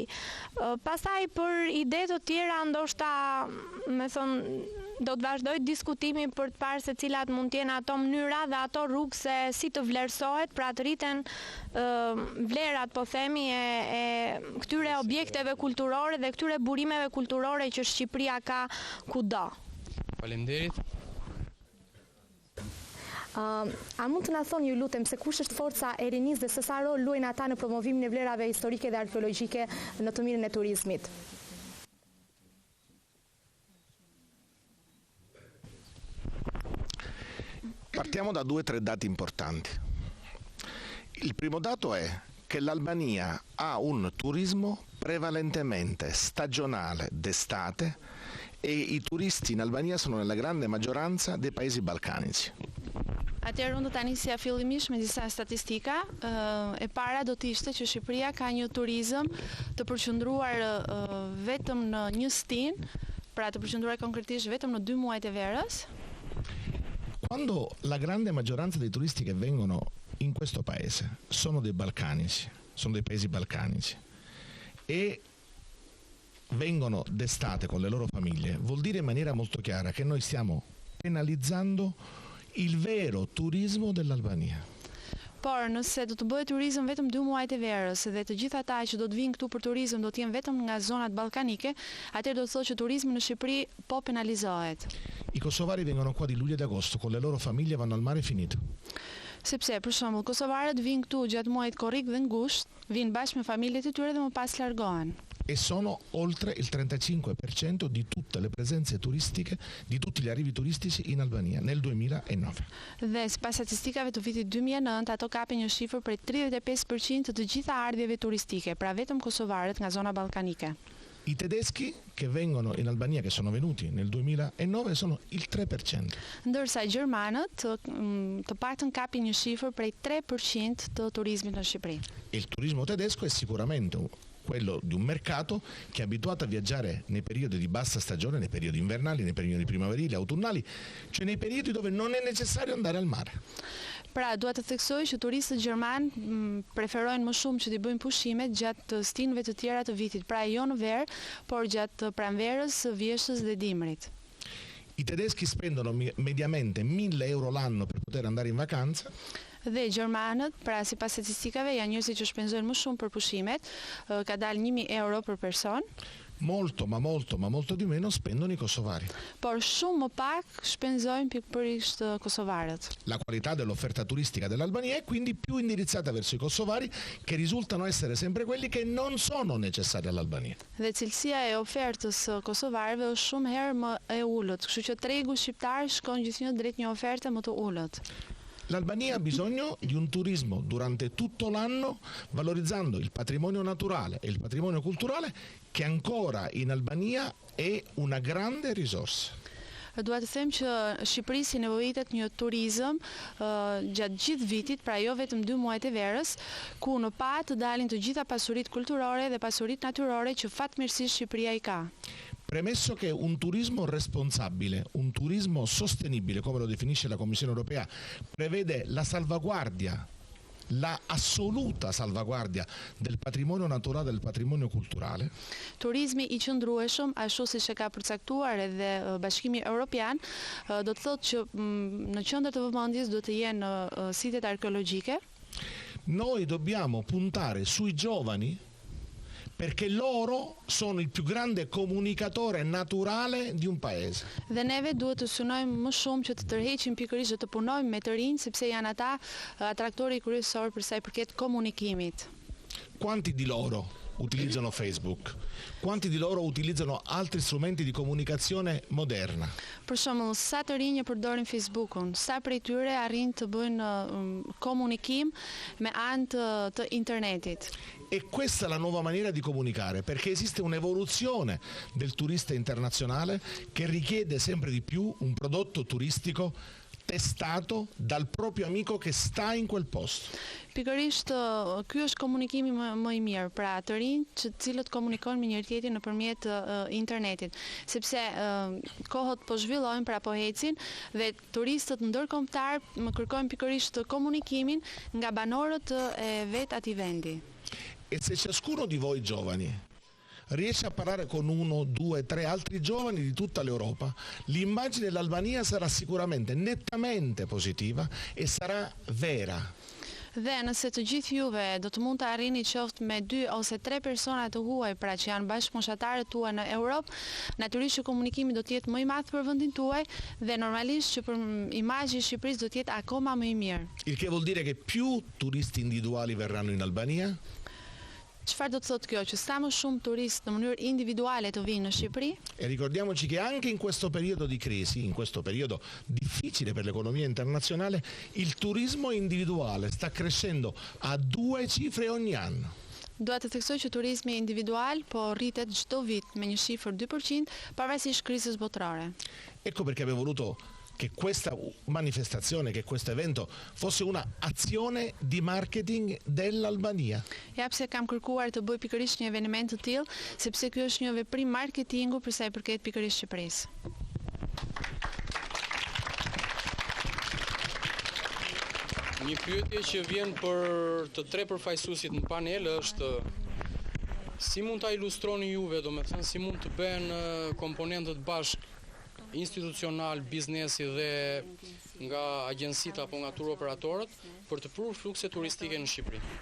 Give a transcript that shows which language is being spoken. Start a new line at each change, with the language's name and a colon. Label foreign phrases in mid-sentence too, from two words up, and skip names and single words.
Albanian: Pastaj për ide të tjera ndoshta, me thonë, do të vazhdoj diskutimi për të parë se cilat mund t'jenë ato mënyra dhe ato rrugë se si të vlerësohet, pra të rriten vlerat, po themi, e këtyre objekteve kulturore dhe këtyre burimeve kulturore që Shqipëria ka kudo. Faleminderit. A mund të na thoni, ju lutem, se kush është forca e rinisë dhe se sa rol luajnë ata në promovimin e vlerave historike dhe arkeologjike në të mirën e turizmit?
Italian: Partiamo da 2 o 3 dati importanti. Il primo dato è che l'Albania ha un turismo prevalentemente stagionale d'estate e i turisti in Albania sono nella grande maggioranza dei paesi balcanici.
Albanian: Atëherë unë do ta nisja fillimisht me disa statistika. E para do të ishte që Shqipëria ka një turizëm të përqendruar vetëm në një stinë, pra të përqendruar konkretisht vetëm në 2 muajt e verës.
Italian: Quando la grande maggioranza dei turisti che vengono in questo paese sono dei balcanici, sono dei paesi balcanici e vengono d'estate con le loro famiglie, vuol dire in maniera molto chiara che noi stiamo penalizzando il vero turismo dell'Albania.
Albanian: Por nëse do të bëhet turizëm vetëm 2 muajt e verës dhe të gjithë ata që do të vinë këtu për turizëm do të jenë vetëm nga zonat ballkanike, atëherë do të thotë që turizmi në Shqipëri po penalizohet.
Italian: I kosovari vengono qua di luglio ed agosto con le loro famiglie, vanno al mare, finito.
Albanian: Sepse, për shembull, kosovarët vinë këtu gjatë muajit korrik dhe ngusht, vinë bashkë me familjet e tyre dhe më pas largohen.
Italian: E sono oltre il 35% di tutte le presenze turistiche, di tutti gli arrivi turistici in Albania nel 2009.
Albanian: Dhe sipas statistikave të vitit 2009, ato kapin një shifër prej 35% të gjitha ardhjeve turistike, pra vetëm kosovarët nga zona ballkanike.
Italian: I tedeschi che vengono in Albania, che sono venuti nel 2009, sono il 3%.
Albanian: Ndërsa gjermanët të paktën kapin një shifër prej 3% të turizmit në Shqipëri.
Italian: Il turismo tedesco è sicuramente quello di un mercato che è abituato a viaggiare nei periodi di bassa stagione, nei periodi invernali, nei periodi primaverili, autunnali, cioè nei periodi dove non è necessario andare al mare.
Albanian: Pra, dua të theksoj që turistët gjerman preferojnë më shumë që t'i bëjnë pushimet gjatë stinëve të tjera të vitit, pra jo në verë, por gjatë pranverës, vjeshës dhe dimrit.
Italian: I tedeschi spendono mediamente 1.000 euro l'anno per poter andare in vacanza.
Albanian: Dhe gjermanët, pra sipas statistikave, janë njerëzit që shpenzojnë më shumë për pushimet, ka dalë 1.000 euro për person.
Italian: Molto di meno spendono i kosovari.
Albanian: Por shumë më pak shpenzojnë pikërisht kosovarët.
Italian: La qualità dell'offerta turistica dell'Albania è quindi più indirizzata verso i kosovari, che risultano essere sempre quelli che non sono necessari all'Albania.
Albanian: Dhe cilësia e ofertës kosovarëve është shumë herë më e ulët, kështu që tregu shqiptar shkon gjithnjë drejt një oferte më të ulët.
Italian: L'Albania ha bisogno di un turismo durante tutto l'anno, valorizzando il patrimonio naturale e il patrimonio culturale, che ancora in Albania è una grande risorsa.
Albanian: Dua të them që Shqipërisë i nevojitet një turizëm gjatë gjithë vitit, pra jo vetëm 2 muajt e verës, ku në pa të dalin të gjitha pasuritë kulturore dhe pasuritë natyrore që fatmirësisht Shqipëria i ka.
Italian: Premesso che un turismo responsabile, un turismo sostenibile, come lo definisce la Commissione europea, prevede la salvaguardia, la assoluta salvaguardia del patrimonio naturale e del patrimonio culturale.
Albanian: Turizmi i qëndrueshëm, ashtu siç e ka përcaktuar edhe Bashkimi Evropian, do të thotë që në qendër të vëmendjes do të jenë sitet arkeologjike.
Italian: Noi dobbiamo puntare sui giovani, perché loro sono il più grande comunicatore naturale di un paese.
Albanian: Dhe neve duhet të synojmë më shumë që të tërheqim pikërisht dhe të punojmë me të rinj, sepse janë ata atraktori kryesor për sa i përket komunikimit.
Italian: Quanti di loro utilizzano Facebook? Quanti di loro utilizzano altri strumenti di comunicazione moderna?
Albanian: Për shembull, sa të rinj përdorin Facebook-un, sa prej tyre arrin të bëjnë komunikim me anë të internetit.
Italian: E questa è la nuova maniera di comunicare, perché esiste un'evoluzione del turista internazionale che richiede sempre di più un prodotto turistico testato dal proprio amico che sta in quel posto.
Albanian: Pikërisht ky është komunikimi më i mirë, pra të rinj të cilët komunikojnë me njëri tjetrin nëpërmjet internetit, sepse kohët po zhvillojnë, pra po ecin dhe turistët ndërkombëtar më kërkojnë pikërisht komunikimin nga banorët e vet atij vendi.
Italian: E se ciascuno di voi giovani riesce a parlare con 1, 2, 3 altri giovani di tutta l'Europa, l'immagine dell'Albania sarà sicuramente nettamente positiva e sarà vera.
Albanian: Dhe nëse të gjithë juve do të mund të arrini qoftë me 2 ose 3 persona të huaj, pra që janë bashkëpunëtarët tuaj në Europë, natyrisht që komunikimi do të jetë më i madh për vendin tuaj dhe normalisht që për imazhi i Shqipërisë do të jetë akoma më i mirë.
Italian: Il che vuol dire che più turisti individuali verranno in Albania.
Albanian: Çfarë do të thotë kjo? Që sa më shumë turistë në mënyrë individuale të vinë në Shqipëri.
Italian: E ricordiamoci che anche in questo periodo di crisi, in questo periodo difficile per l'economia internazionale, il turismo individuale sta crescendo a 2 cifre ogni anno.
Albanian: Dua të theksoj që turizmi individual po rritet çdo vit me një shifër 2% pavarësisht krizës botërore.
Italian: Ecco perché avevo voluto che questa manifestazione, che questo evento fosse una azione di marketing dell'Albania.
Albanian: Ja pse kam kërkuar të bëj pikërisht një eveniment të tillë, sepse ky është një veprim marketingu për sa i përket pikërisht Shqipërisë. Një pyetje që vjen për të 3 përfaqësuesit në panel është si mund ta ilustroni juve, domethënë si mund të bëhen komponentët bashkë institucional, biznesi dhe nga agjensitë apo nga tur operatorët për të prur flukse turistike në Shqipëri.